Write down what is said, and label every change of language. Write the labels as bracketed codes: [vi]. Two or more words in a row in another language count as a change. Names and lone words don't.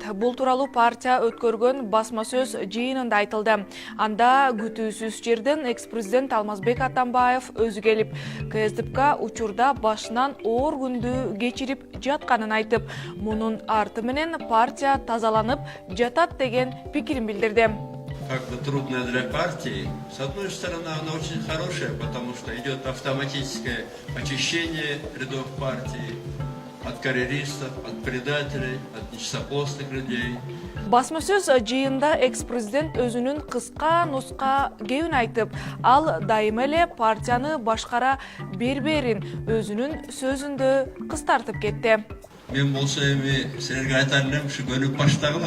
[ky] Бул тууралуу партия өткөргөн басма сөз жыйынында айтылды. Анда күтүүсүз жерден экс-президент Алмазбек Атамбаев өзү келип, КСДП учурда башынан оор күндү кечирип жатканын айтып, мунун арты менен партия тазаланып жатат деген пикирин билдирди. [ru] Как бы трудная для партии. С одной стороны, она очень хорошая, потому что идет автоматическое очищение рядов партии от карьеристов, от предателей, от нечистоплотных людей. [ky] Басма сөз жыйында экс-президент өзүнүн кыска нуска кебин айтып, ал дайыма эле партияны башкара берберин өзүнүн сөзүндө кыстартып кетти. Мен болсо эми силерге айтар элем, ушу көнүп баштагыла.